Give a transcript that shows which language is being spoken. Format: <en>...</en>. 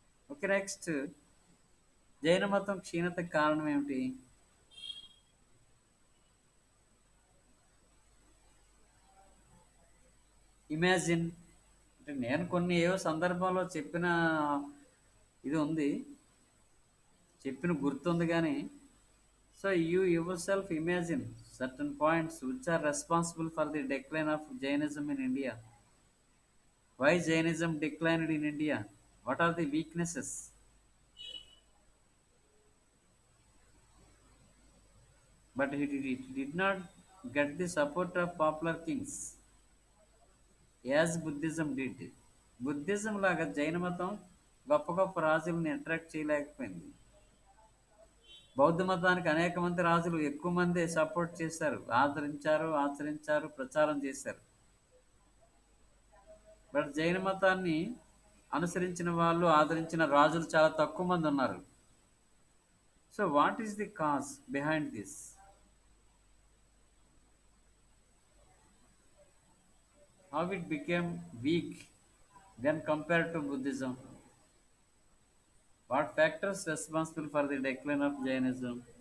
<te>Okay, next, జైన మతం క్షీణతకు కారణం ఏమిటి? ఇమాజిన్ అంటే నేను కొన్ని ఏవో సందర్భంలో చెప్పిన ఇది ఉంది, చెప్పిన గుర్తుంది కానీ.</te> <en>So you yourself imagine certain points which are responsible for the decline of Jainism in India. Why Jainism declined in India? What are the weaknesses? But it did not get the support of popular kings as Buddhism did.</en> <te>Buddhism లాగా జైన మతం గొప్ప గొప్ప రాజులను attract చేయలేకపోయింది. బౌద్ధ మతానికి అనేక మంది రాజులు ఎక్కువ మంది సపోర్ట్ చేశారు, ఆచరించారు, ప్రచారం చేశారు. బట్ జైన మతాన్ని అనుసరించిన వాళ్ళు, ఆదరించిన రాజులు చాలా తక్కువ మంది ఉన్నారు.</te> <en>So what is the cause behind this? How it became weak when compared to Buddhism? What factors responsible for the decline of Jainism?</en>